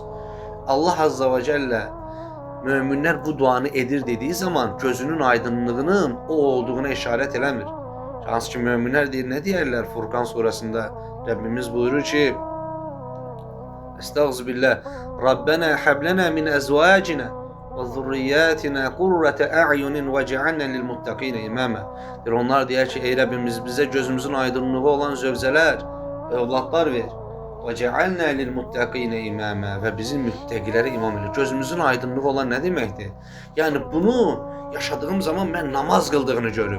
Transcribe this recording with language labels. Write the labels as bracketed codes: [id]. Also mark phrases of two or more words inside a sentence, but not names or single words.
[az] Allah [ar] عز وجل [az] möminlər bu duanı edir dediyi zaman gözünün aydınlığının o olduğuna işarət eləmir. Hansı ki, möminlər deyir, nə deyərlər Furqan surəsində? Rəbbimiz buyurur ki, [ar] أستغفر الله ربنا هب لنا من أزواجنا وذرياتنا قرة أعين واجعلنا للمتقين إماما. [az] Onlar deyər ki, ey Rəbbimiz bizə gözümüzün aydınlığı olan zövcələr, övladlar ver. [ar] واجعلنا للمتقين إماما [az] və bizim müttəqilərə imam elə. Gözümüzün aydınlığı olan nə deməkdir? Yəni bunu yaşadığım zaman mən namaz qıldığını görürüm.